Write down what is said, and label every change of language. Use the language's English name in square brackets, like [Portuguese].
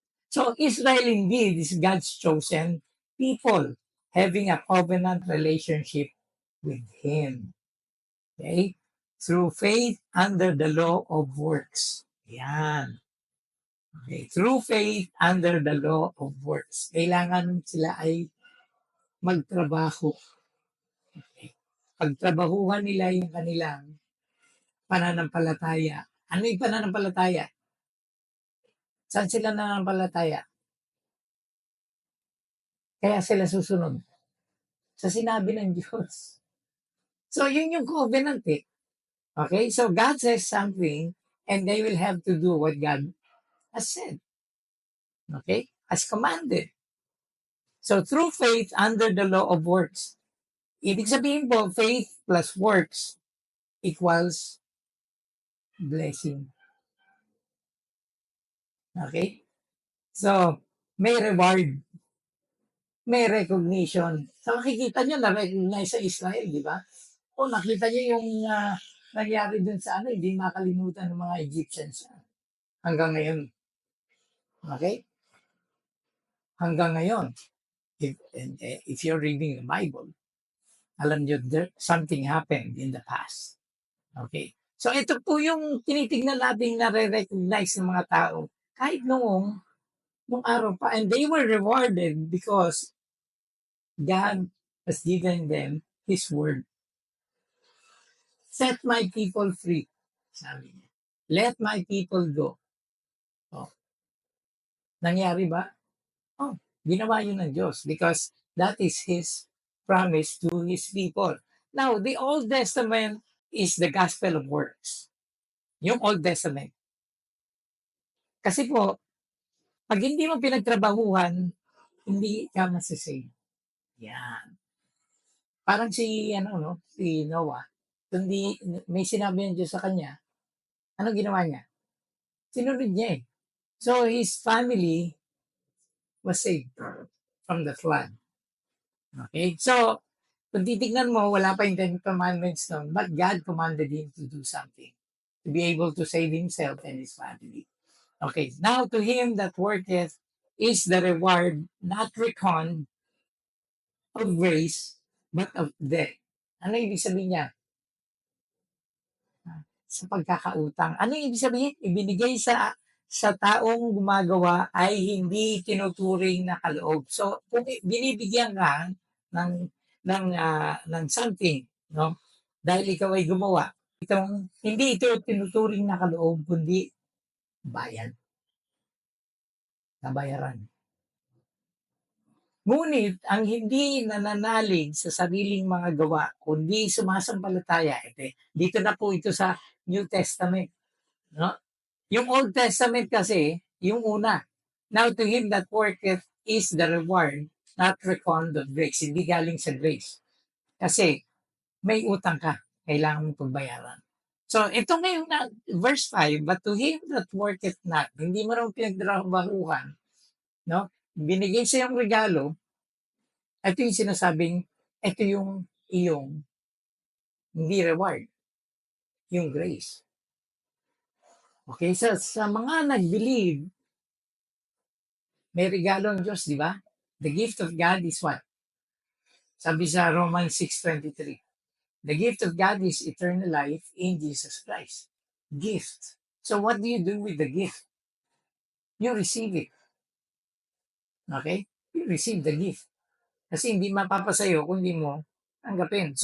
[English] So, Israel indeed is God's chosen people having a covenant relationship with Him. Okay? Through faith under the law of works. Yan. Okay. Through faith under the law of works. [Filipino] Kailangan sila ay magtrabaho. Okay. Pagtrabahuhan nila yung kanilang pananampalataya. Ano yung pananampalataya? Saan sila nananampalataya? Kaya sila susunod sa sinabi ng Diyos. So, yun yung covenant eh. Okay? [English] So, God says something and they will have to do what God has said. Okay? As commanded. So, through faith under the law of works. [Filipino] Ibig sabihin po, [English] faith plus works equals blessing. [Filipino] Okay? So, may reward. may recognition. So makikita nyo na-recognize sa Israel, di ba? O nakita nyo yung nangyari dun sa ano, hindi makalimutan ng mga Egyptians hanggang ngayon. Okay? Hanggang ngayon. [English] If you're reading the Bible, [Filipino] alam nyo, [English] something happened in the past. Okay? [Filipino] So ito po yung tinitignan natin na re-recognize ng mga tao kahit nung araw pa. [English] And they were rewarded because God has given them His word. Set my people free. [Filipino] Sabi niya. [English] Let my people go. [Filipino] Oh, nangyari ba? [English] Oh, [Filipino] ginawa yun ng Diyos [English] because that is His promise to His people. Now, the Old Testament is the gospel of works. [Filipino] Yung Old Testament. Kasi po, pag hindi mo pinagtrabahuhan, hindi ka masasave. Yan. Parang si Noah. Kundi may sinabi ng Diyos sa kanya, ano ginawa niya? Sinunod niya eh. [English] So his family was saved from the flood. Okay? So, [Filipino] kung titignan mo, wala pa yung Ten Commandments noon, [English] but God commanded him to do something, to be able to save himself and his family. Okay, now to him that worketh is the reward not reckoned of grace, but of debt. [Filipino] Ano ibig sabihin niya? Sa pagkakautang. Ano ibig sabihin? Ibinigay sa taong gumagawa ay hindi tinuturing na kaloob. So, kung binibigyan ka ng something, no? Dahil ikaw ay gumawa, hindi ito tinuturing na kaloob, kundi bayad, nabayaran. Ngunit ang hindi nananalig sa sariling mga gawa, kundi sumasampalataya, dito na po ito sa New Testament. No? Yung Old Testament kasi, yung una, [English] now to him that worketh is the reward, not reckoned of grace. [Filipino] Hindi galing sa grace. Kasi may utang ka, kailangan mong pagbayaran. So, ito ngayon na, verse 5, [English] but to him that worketh not, [Filipino] hindi mo naman pinagtrabahuhan, no? Binigay sa yung regalo, ito yung sinasabing, ito yung iyong, hindi reward, yung grace. Okay, sa mga nag-believe, may regalo ng Diyos, di ba? [English] The gift of God is what? [Filipino] Sabi sa [English] Romans 6:23. The gift of God is eternal life in Jesus Christ. Gift. So what do you do with the gift? You receive it. Okay? You receive the gift. [Filipino] Kasi hindi mapapasayo kung hindi mo tanggapin.